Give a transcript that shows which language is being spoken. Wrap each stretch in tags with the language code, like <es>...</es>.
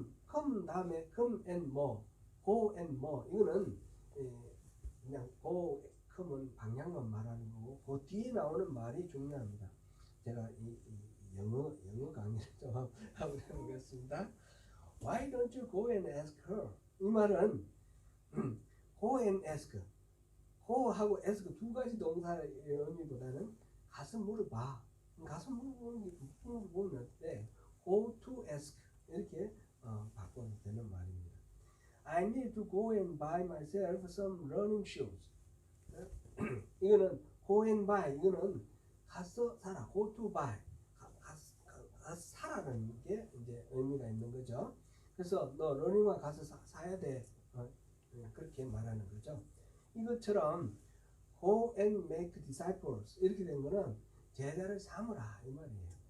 <ko>come 다음에</ko> <en>come and more, go and more</en> <ko>이거는 그냥 go, come은 방향만 말하는 거고 그 뒤에 나오는 말이 중요합니다. 제가 이 영어 강의를 좀 하고 해보겠습니다.</ko> <en>Why don't you go and ask her?</en> <ko>이 말은</ko> <en>go and ask,</en> <ko>go하고 ask 2가지 동사의 의미보다는 가서 물어봐. 가서 물어보는 게 물어보면 어때?</ko> <en>Go to ask</en> <ko>이렇게 바꿔도 되는 말입니다.</ko> <en>I need to go and buy myself some running shoes.</en> <ko>이거는</ko> <en>go and buy,</en> <ko>이거는 가서 사라.</ko> <en>go to buy,</en> <ko>가서 사라는 게 이제 의미가 있는 거죠. 그래서 너 러닝화 가서 사야 돼. 그렇게 말하는 거죠. 이것처럼</ko> <en>go and make disciples</en> <ko>이렇게 된 거는 제자를 삼으라 이 말이에요.</ko>